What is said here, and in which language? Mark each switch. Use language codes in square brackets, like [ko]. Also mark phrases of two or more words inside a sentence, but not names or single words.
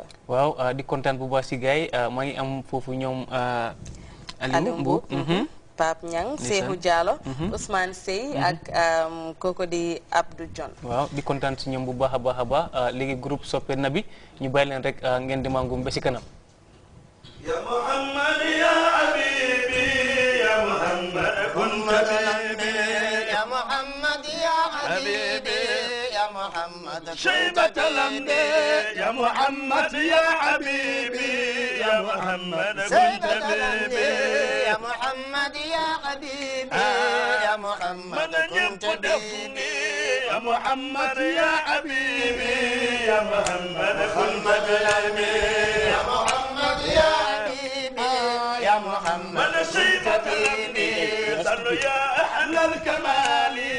[wo] waaw di kontaan bu baax si gars yi maa ngi am foofu ñoom Aliou Mbuub Pape Niang Seexu Diallo Ousmane Sey ak kooku di Abdou John waaw di kontaan si ñoom bu baax a baax a baax léegi groupe soppe na bi ñu bàyyi leen rek ngeen di mangum ba si kanam [ar] يا محمد يا حبيبي يا محمد كن حبيبي يا محمد يا حبيبي يا Muhammad شيبة الأنبياء يا محمد يا حبيبي يا محمد كنت حبيبي يا محمد يا حبيبي يا محمد كنت حبيبي يا محمد يا حبيبي يا محمد كنت حبيبي يا محمد يا حبيبي يا محمد شيبة الأنبياء صلوا يا أهل الكمال